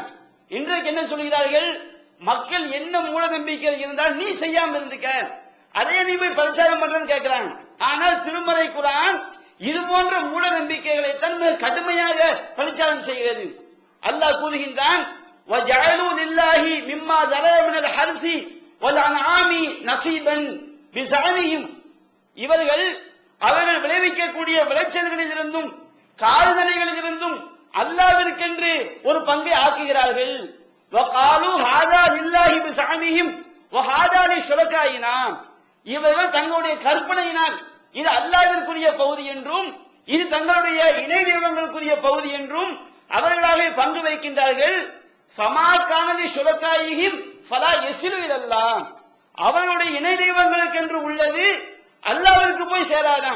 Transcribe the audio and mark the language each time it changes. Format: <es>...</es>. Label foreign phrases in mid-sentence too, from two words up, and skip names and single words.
<ta>இன்றைக்கு என்ன சொல்கிறார்கள், மக்கள் என்ன மூட நம்பிக்கை இருந்தால் நீ செய்யாம இருந்துக்க, அதையே நீ போய் பிரச்சாரம் பண்றன்னு கேட்கிறாங்க. ஆனால் திருமறை குர்ஆன் இது போன்ற மூட நம்பிக்கைகளை தான் கடுமையாக பிரச்சாரம் செய்கிறது. அல்லாஹ் கூறுகின்றான்,</ta> <ar>وَجَعَلُوا لِلَّهِ مِمَّا ذَرَأَ مِنَ الْحَرْثِ وَالْأَنْعَامِ نَصِيبًا بِزَعْمِهِمْ.</ar> <ta>இவர்கள் அவர்கள் விளைவிக்கக்கூடிய விளைச்சல்களில் இருந்தும் கால்நடைகளில் இருந்தும் அல்லாஹ்விற்கென்று ஒரு பங்கை ஆக்குகிறார்கள்.</ta> <ar>وَقَالُوا هَذَا لِلَّهِ بِزَعْمِهِمْ وَهَذَا لِشُرَكَائِنَا.</ar> <ta>இவர்கள் தங்களுடைய கற்பனையினால் இது அல்லாஹ்விற்குரிய பகுதி என்றும் இது தங்களுடைய இணை தெய்வங்களுக்குரிய பகுதி என்றும் அவர்களாக பங்கு வைக்கின்றார்கள்.</ta> <ar>فما كان لشركائهم فلا يصل إلى الله.</ar> <ta>அவர்களுடைய இணை தெய்வங்களுக்கு என்று உள்ளது அல்லாஹ்விற்கு போய் சேராதாம்.</ta>